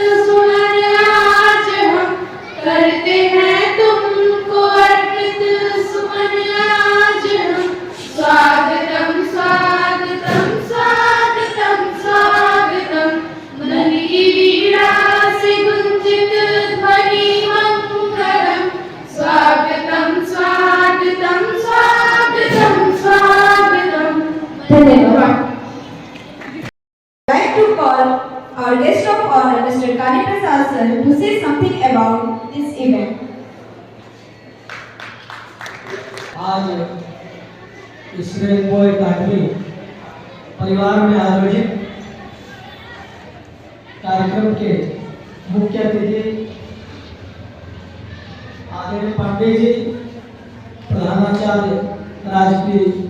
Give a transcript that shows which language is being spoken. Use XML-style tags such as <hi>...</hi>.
<hi>सुमन आज हम करते हैं तुमको अर्पित सुमन आज हम स्वागतम स्वागतम स्वागतम स्वागतम मन की वीणा से गुंजित ध्वनि मंगलम स्वागतम स्वागतम स्वागतम स्वागतम धन्यवाद</hi> <en>like to call our guest of honor, Mr. Kali Prasad sir, to say something about this event.</en> <hi>आज इस रेनबो अकादमी परिवार में आयोजित कार्यक्रम के मुख्य अतिथि आदरणीय पांडे जी प्रधानाचार्य राजकीय</hi>